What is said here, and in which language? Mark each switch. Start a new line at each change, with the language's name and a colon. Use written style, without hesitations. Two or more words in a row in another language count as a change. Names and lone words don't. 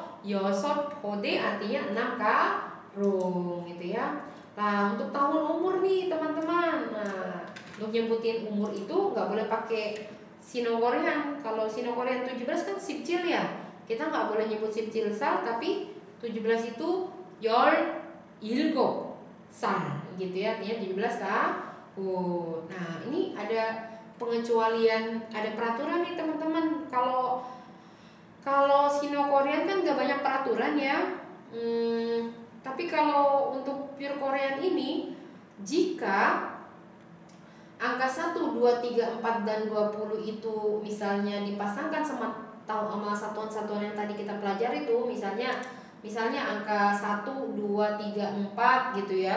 Korean: 여섯 포대
Indonesian: artinya 6 karung gitu ya. Nah, untuk tahun umur nih teman-teman, nah untuk nyebutin umur itu nggak boleh pakai
English: Sino Korean.
Indonesian: Kalau
English: Sino Korean
Indonesian: 17 kan sipcil ya. Kita nggak boleh nyebut
Korean: 십칠 살,
Indonesian: tapi 17 itu
Korean: 열 일곱 살
Indonesian: gitu ya, artinya 17 tahun. Nah, ini ada pengecualian, ada peraturan nih teman-teman. Kalau
English: Sino Korean
Indonesian: kan nggak banyak peraturan ya. Tapi kalau untuk
English: pure Korean
Indonesian: ini, jika angka 1, 2, 3, 4, dan 20 itu misalnya dipasangkan sama satuan-satuan yang tadi kita pelajari itu, misalnya angka 1, 2, 3, 4 gitu ya.